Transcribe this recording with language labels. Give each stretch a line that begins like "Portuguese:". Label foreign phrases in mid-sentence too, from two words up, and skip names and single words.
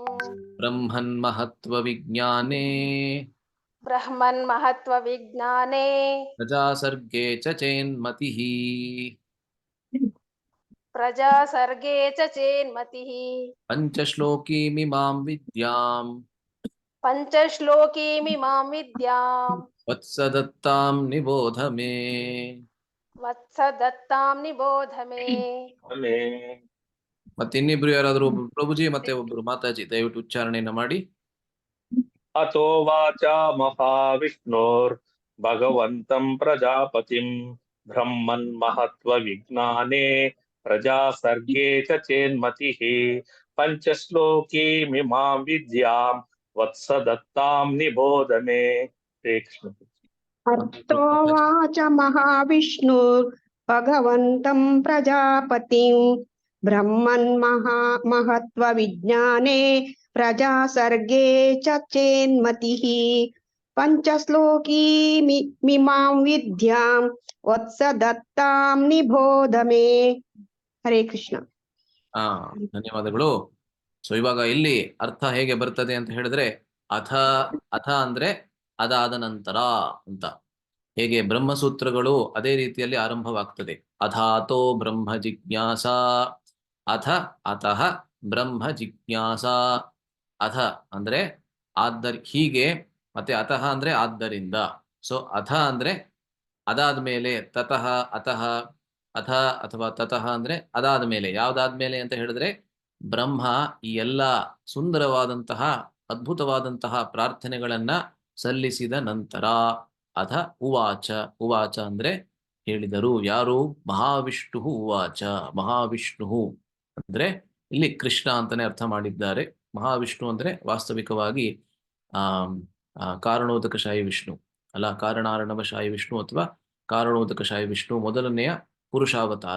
Sanskrit: ಬ್ರಹ್ಮನ್ಮಹತ್ವವಿಜ್ಞಾನೇ ಬ್ರಹ್ಮನ್ಮಹತ್ವವಿಜ್ಞಾನೇ ಪ್ರಜಾಸರ್ಗೇ ಚ ಚೇನ್ಮತಿಃ ಪ್ರಜಾಸರ್ಗೇ ಚ ಚೇನ್ಮತಿಃ ಪಂಚಶ್ಲೋಕೀಮಿಮಾಂ ವಿದ್ಯಾಂ ಪಂಚಶ್ಲೋಕೀಮಿಮಾಂ ವಿದ್ಯಾಂ ವತ್ಸ ದತ್ತಾಂ ನಿಬೋಧ ಮೇ ವತ್ಸ ದತ್ತಾಂ ನಿಬೋಧ ಮೇ
Kannada: ಮತ್ತಿನ್ನಿಬ್ರು ಯಾರಾದ್ರೂ ಒಬ್ರು ಪ್ರಭುಜಿ ಮತ್ತೆ ಒಬ್ರು ಮಾತಾಜಿ ದಯವಿಟ್ಟು ಉಚ್ಚಾರಣೆಯನ್ನ ಮಾಡಿ.
Sanskrit: अतो वाचा महाविष्णोर्भगवन्तं प्रजापतिं ब्रह्मन्महत्वविज्ञाने प्रजासर्गे च चेन्मतिः पञ्चश्लोकीमिमां विद्यां वत्सदत्तां निबोध मे. हरे कृष्ण. अर्थोवाच महाविष्णुर्भगवन्तं प्रजापतिं ब्रह्मन्महत्वविज्ञाने प्रजासर्गे च चेन्मतिः पञ्चश्लोकीमिमां विद्यां वत्सदत्तां निबोध मे. हरे कृष्ण.
Kannada: ಧನ್ಯವಾದಗಳು. ಸೊ ಇವಾಗ ಇಲ್ಲಿ ಅರ್ಥ ಹೇಗೆ ಬರ್ತದೆ ಅಂತ ಹೇಳಿದ್ರೆ ಅಥ ಅಥ ಅಂದ್ರೆ ಅದಾದ ನಂತರ ಅಂತ, ಹೇಗೆ ಬ್ರಹ್ಮಸೂತ್ರಗಳು ಅದೇ ರೀತಿಯಲ್ಲಿ ಆರಂಭವಾಗ್ತದೆ.
Sanskrit: ಅಥಾತೋ ಬ್ರಹ್ಮ ಜಿಜ್ಞಾಸ, ಅಥ ಅತಃ ಬ್ರಹ್ಮ ಜಿಜ್ಞಾಸ.
Kannada: ಅಥ ಅಂದ್ರೆ ಹೀಗೆ, ಮತ್ತೆ ಅತಃ ಅಂದ್ರೆ ಆದ್ದರಿಂದ. ಸೊ ಅಥ ಅಂದ್ರೆ ಅದಾದ್ಮೇಲೆ,
Sanskrit: ತತಃ ಅತಃ, ಅಥ
Kannada: ಅಥವಾ ತತಃ ಅಂದ್ರೆ ಅದಾದ್ಮೇಲೆ. ಯಾವ್ದಾದ್ಮೇಲೆ ಅಂತ ಹೇಳಿದ್ರೆ ಬ್ರಹ್ಮ ಈ ಎಲ್ಲ ಸುಂದರವಾದಂತಹ ಅದ್ಭುತವಾದಂತಹ ಪ್ರಾರ್ಥನೆಗಳನ್ನ ಸಲ್ಲಿಸಿದ ನಂತರ.
Sanskrit: ಅಥ ಉವಾಚ, ಉವಾಚ
Kannada: ಅಂದ್ರೆ ಹೇಳಿದರು. ಯಾರು?
Sanskrit: ಮಹಾವಿಷ್ಣು ಉವಾಚ.
Kannada: ಮಹಾವಿಷ್ಣು ಅಂದ್ರೆ ಇಲ್ಲಿ ಕೃಷ್ಣ ಅಂತಾನೆ ಅರ್ಥ ಮಾಡಿದ್ದಾರೆ. ಮಹಾವಿಷ್ಣು ಅಂದ್ರೆ ವಾಸ್ತವಿಕವಾಗಿ ಕಾರಣೋದಕಶಾಹಿ ವಿಷ್ಣು ಅಲ್ಲ, ಕಾರಣಾರ್ಣವಶಾಹಿ ವಿಷ್ಣು ಅಥವಾ ಕಾರಣೋದಕಶಾಹಿ ವಿಷ್ಣು ಮೊದಲನೆಯ ಪುರುಷಾವತಾರ.